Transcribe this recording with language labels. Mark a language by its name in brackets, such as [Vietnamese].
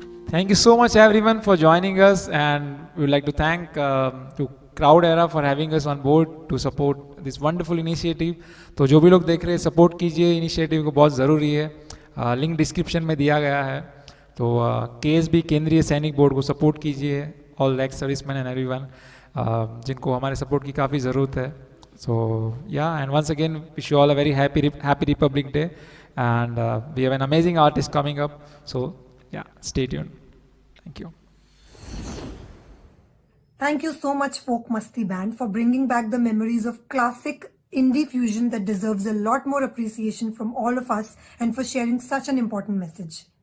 [English] Thank you so much everyone for joining us, and we would like to thank to Crowd Era for having us on board to support this wonderful initiative. [Hindi] तो जो भी लोग देख रहे हैं support कीजिए initiative को, बहुत ज़रूरी है। लिंक डिस्क्रिप्शन में दिया गया है। तो KSB केंद्रीय सैनिक बोर्ड को सपोर्ट कीजिए, [English] all ex serviceman and everyone [Hindi] जिनको हमारे सपोर्ट की काफ़ी ज़रूरत है। [English] So yeah, and once again wish you all a very happy Republic Day, and we have an amazing artist coming up. So yeah, stay tuned. Thank you. Thank you so much, Folk Masti Band, for bringing back the memories of classic indie fusion that deserves a lot more appreciation from all of us, and for sharing such an important message.